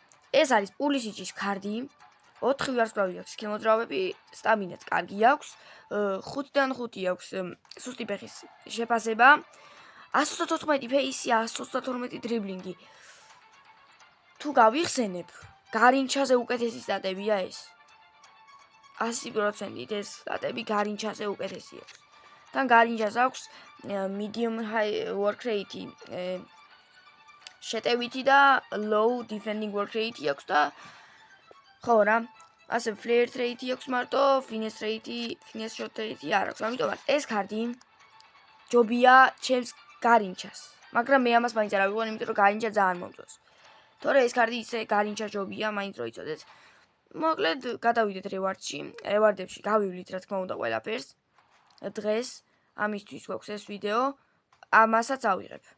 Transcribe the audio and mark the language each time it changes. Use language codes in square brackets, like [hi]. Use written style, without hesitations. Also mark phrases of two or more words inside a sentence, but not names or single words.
[ka] ეს არის პულისიჩის კარტი. 4 ვარსკვლავი აქვს, ქიმოძრავები, სტამინაც კარგი აქვს, 5-დან 5 აქვს სუსტი ფეხის შეფასება, 134 ფეისი, 132 დრიბლინგი. თუ გავიხსენებ, გარინჩაზე უკეთესი სტატებია ეს. 100% ეს სტატები გარინჩაზე უკეთესი აქვს. თან გარინჩას აქვს [en] medium high work rate, [ka] შეტევითი და [en] low defending work rate [ka] აქვს და ხო რა, ასე [en] flare rate [ka] აქვს მარტო, [en] finesse shot rate [ka] არ აქვს. ამიტომ ეს კარდი ჯობია ჩემს გარინჩას. მაგრამ მე ამას მაინც არ ავიღო, იმიტომ რომ გარინჩა ძალიან მომწონს. თორე ეს კარდი ისე გარინჩა ჯობია, მაინც რო იცოდეთ. მოკლედ გადავიდეთ რევარდში. რევარდებში გავივლით რა თქმა უნდა ყველაფერს. დღეს ამისთვის გვაქვს ეს ვიდეო, ამასაც ავიღებ.